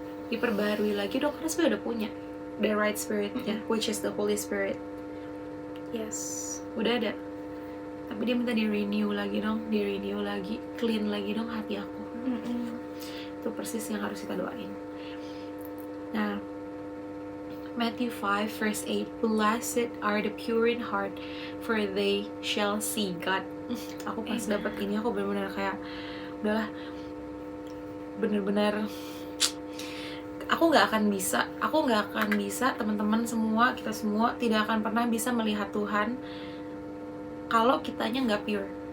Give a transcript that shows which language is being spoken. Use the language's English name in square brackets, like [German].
[Indonesian] Diperbaharui lagi dong, karena sebenarnya udah punya the right spirit-nya, which is the Holy Spirit. [English] Yes. [Indonesian] Udah ada. Tapi dia minta di renew lagi dong, di renew lagi, clean lagi dong hati aku. Itu persis yang harus kita doain. [English] Nah, Matthew 5 verse 8, blessed are the pure in heart, for they shall see God. [Indonesian] Aku pas dapat ini aku benar-benar kayak udahlah, benar-benar aku nggak akan bisa, teman-teman semua, kita semua tidak akan pernah bisa melihat Tuhan kalau kitanya nggak pure.